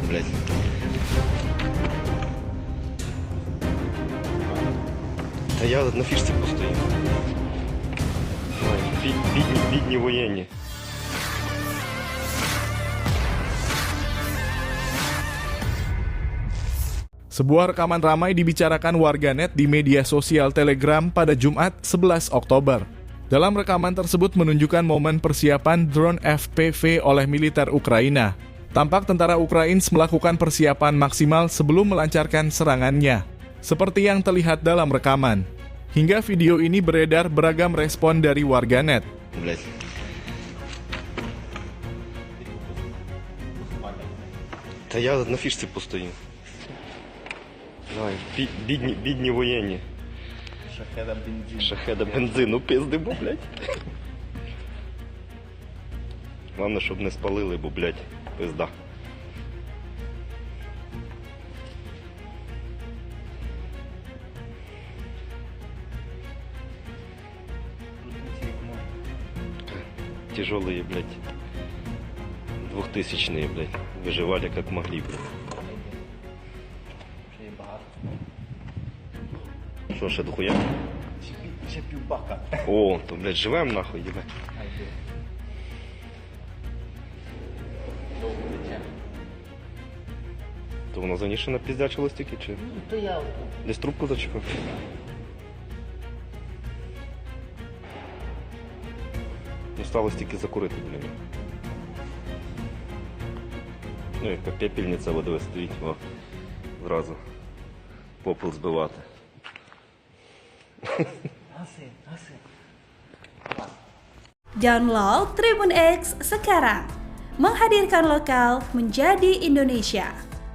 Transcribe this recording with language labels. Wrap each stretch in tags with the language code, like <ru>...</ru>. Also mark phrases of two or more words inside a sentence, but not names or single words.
<uk>блядь. Та я на фішці постою. Ой, бідні воєнні.</uk> <id>Sebuah rekaman ramai dibicarakan warganet di media sosial Telegram pada Jumat 11 Oktober. Dalam rekaman tersebut menunjukkan momen persiapan drone FPV oleh militer Ukraina. Tampak tentara Ukraina melakukan persiapan maksimal sebelum melancarkan serangannya, seperti yang terlihat dalam rekaman. Hingga video ini beredar beragam respon dari warganet.</id> <uk>Та я на фішці постою. Ой, бідні воєнні. Шахеда бензину пиздимо, блядь. Главное, щоб не спалили, бо, блядь, пизда.</uk> <ru>Тяжелые, блядь. 2000-е, блядь. Выживали как могли, блядь.</ru> <uk>Що, ще дохуя? Ще півбака. О, то, блядь, живем нахуй, їбать. То воно заніше напіздячилось тільки, чи? То я Десь трубку зачепив? Осталось тільки закурити, блін. Ну, яка пепельниця водою стоїть, о, зразу попел збивати.</uk> <id>Hasil. Download Tribun X sekarang, menghadirkan lokal menjadi Indonesia.</id>